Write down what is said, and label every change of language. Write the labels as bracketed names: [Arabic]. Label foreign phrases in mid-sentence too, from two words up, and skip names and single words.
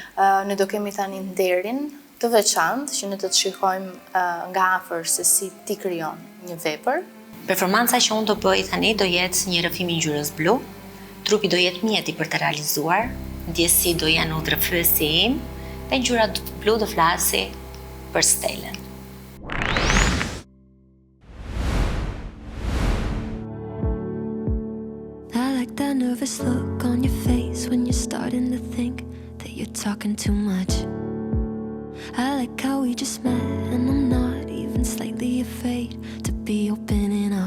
[Albanian] Ne do kemi tani nderin të veçantë që ne të shikojmë nga afër se si ti krijon një vepër. Performanca që unë do bëj tani do jetë një rrëfim i ngjyrës blu. Trupi do jetë mjeti për të realizuar, ndjesi do janë udhërfyesi im dhe ngjyra blu do flasi për Stellën. [English] That nervous look on your face when you're starting to think that you're talking too much. I like how we just met and I'm not even slightly afraid to be opening up.